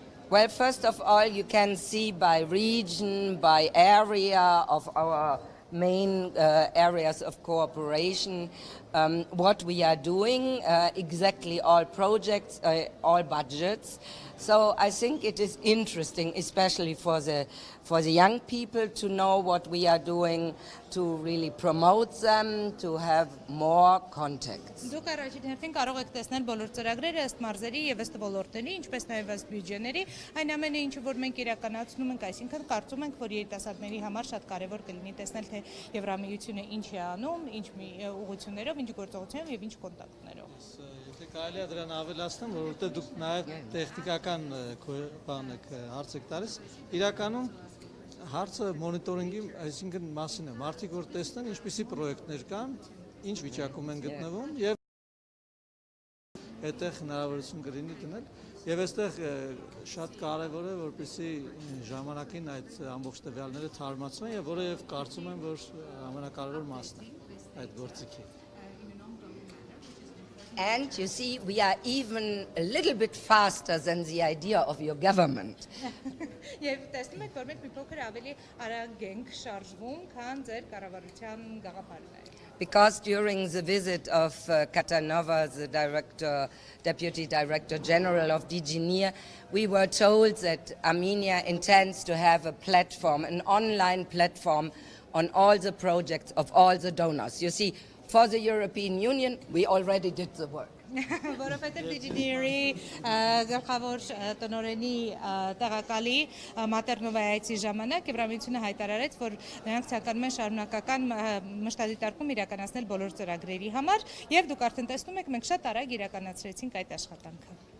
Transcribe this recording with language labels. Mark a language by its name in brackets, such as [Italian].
[English] Well, first of all, you can see by region, by area of our main areas of cooperation, what we are doing, exactly all projects, all budgets. So I think it is interesting, especially for the young people, to know what we are doing, to really promote them, to have more contacts. [Armenian] Դուք առաջին հերթին կարող եք տեսնել բոլոր ծրագրերը ըստ մարզերի եւ ըստ ոլորտների, ինչպես նաեւ ըստ բյուջեների, այն ամենը ինչ որ մենք իրականացնում ենք, այսինքն կարծում ենք, որ երիտասարդների համար շատ կարեւոր կլինի տեսնել թե Եվրամիությունը ինչ է անում, ինչ ուղղություններով, ինչ գործողություններով եւ ինչ կոնտակտներով։ Եթե կարելի է դրան ավելացնեմ, որովհետեւ դուք նաեւ տեխնիկական բան եք հարց եք տալիս, իրականում հարցը մոնիտորինգի, այսինքն մասին է, մարդիկ որ տեսնեն ինչպիսի պրոյեկտներ կան, ինչ վիճակում են գտնվում եւ այդտեղ հնարավորություն կլինի դնել եւ այստեղ շատ կարեւոր է որպեսզի ժամանակին այդ ամբողջ տվյալները թարմացվեն եւ որը եւ կարծում եմ որ ամենակարևոր մասն է այդ գործիքի [English] And you see, we are even a little bit faster than the idea of your government. [Armenian] Եվ տեսնում եք, որ մենք մի փոքր ավելի արագ ենք շարժվում, քան ձեր կառավարության գաղափարները։ [English] Because during the visit of Katanova, the Deputy Director General of DG NIR, we were told that Armenia intends to have a platform, an online platform on all the projects of all the donors. You see, for the European Union, we already did the work. [Armenian] Որովհետև դիջինիերի գլխավոր տնօրենի տեղակալի Մատերնովայացի ժամանակ Եվրամիությունը հայտարարեց, որ նրանք ցանկանում են շարունակական մշտադիտարկում իրականացնել բոլոր ծրագրերի համար, եւ դուք արդեն տեսնում եք, մենք շատ արագ իրականացրեցինք այդ աշխատանքը։